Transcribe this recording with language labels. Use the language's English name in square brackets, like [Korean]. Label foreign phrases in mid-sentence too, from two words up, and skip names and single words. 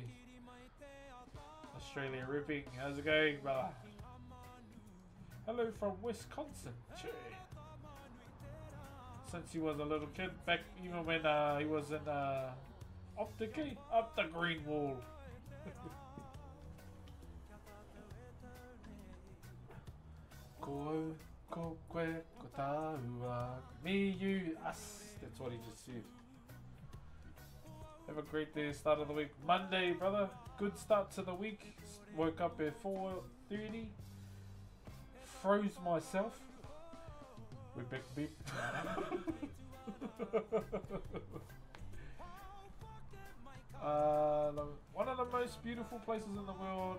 [English] Australia ripping. How's it going, brother? Hello from Wisconsin. Cheer. Since he was a little kid, back even when he was in Up the gate, up the green wall. [Māori] Ko, ko, koe, ko tāua. [English] Me, you, us. That's what he just said. Have a great day, start of the week. Monday, brother. Good start to the week. Woke up at 4:30. Froze myself. We're back beep. One of the most beautiful places in the world.